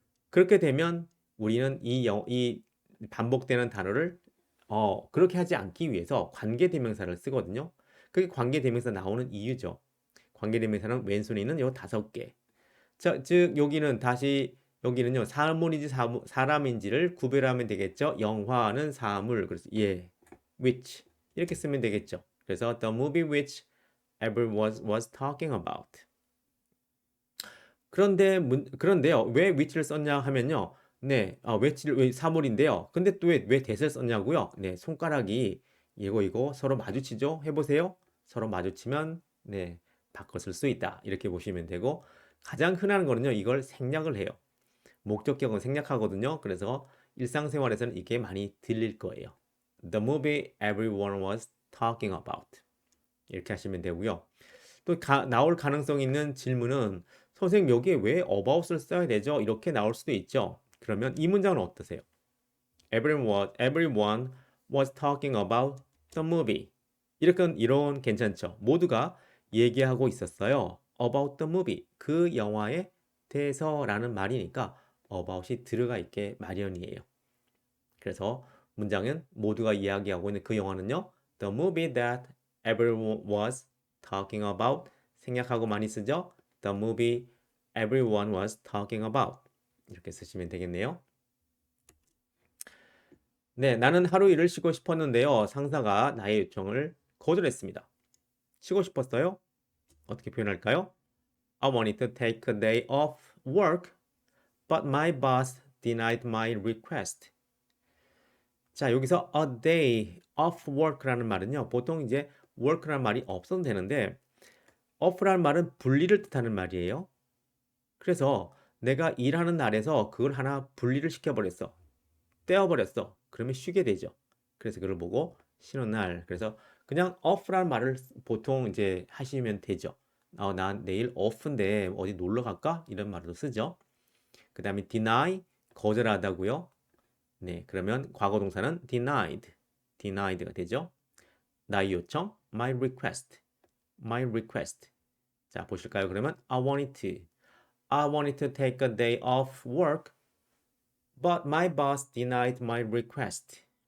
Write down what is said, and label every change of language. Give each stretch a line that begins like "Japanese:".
Korean: 그렇게 되면 우리는 이 반복되는 단어를 그렇게 하지 않기 위해서 관계대명사를 쓰거든요. 그게 관계대명사 나오는 이유죠. 관계대명사는 왼손에는 요 5개. 자, 즉 여기는요 사물인지 사람인지를 구별하면 되겠죠. 영화는 사물, 그래서 which 이렇게 쓰면 되겠죠. 그래서
English: the movie which everyone was talking about.
Korean: 그런데요, 왜 which를 썼냐 하면요, which를 왜 사물인데요. 근데 또 왜 that을 썼냐고요? 네, 손가락이 이거 서로 마주치죠. 해보세요. 서로 마주치면 바꿔 쓸 수 있다. 이렇게 보시면 되고 가장 흔한 거는요, 이걸 생략을 해요. 목적격은 생략하거든요. 그래서 일상생활에서는 이게 많이 들릴 거예요.
English: The movie everyone was talking about.
Korean: 이렇게 하시면 되고요. 또 나올 가능성 있는 질문은 선생님 여기에 왜 about을 써야 되죠? 이렇게 나올 수도 있죠. 그러면 이 문장은 어떠세요?
English: Everyone was talking about the movie.
Korean: 이런 괜찮죠? 모두가 얘기하고 있었어요.
English: About the movie.
Korean: 그 영화에 대해서라는 말이니까 about이 들어가 있게 마련이에요. 그래서 문장은 모두가 이야기하고 있는 그 영화는요.
English: The movie that everyone was talking about.
Korean: 생략하고 많이 쓰죠.
English: The movie everyone was talking about.
Korean: 이렇게 쓰시면 되겠네요. 네, 나는 하루 일을 쉬고 싶었는데요. 상사가 나의 요청을 거절했습니다. 쉬고 싶었어요? 어떻게 표현할까요?
English: I wanted to take a day off work, but my boss denied my request.
Korean: 자, 여기서
English: a day off work
Korean: 라는 말은요. 보통 이제 work라는 말이 없어도 되는데 off라는 말은 분리를 뜻하는 말이에요. 그래서 내가 일하는 날에서 그걸 하나 분리를 시켜버렸어. 떼어버렸어. 그러면 쉬게 되죠. 그래서 그걸 보고 쉬는 날. 그래서 그냥 off라는 말을 보통 이제 하시면 되죠. 난 내일 off인데 어디 놀러 갈까? 이런 말도 쓰죠. 그 다음에 deny, 거절하다고요. 네, 그러면 과거 동사는 denied, denied가 되죠. 나의 요청,
English: my request, my request.
Korean: 자, 보실까요? 그러면
English: I wanted to take a day off work, but my boss denied my request.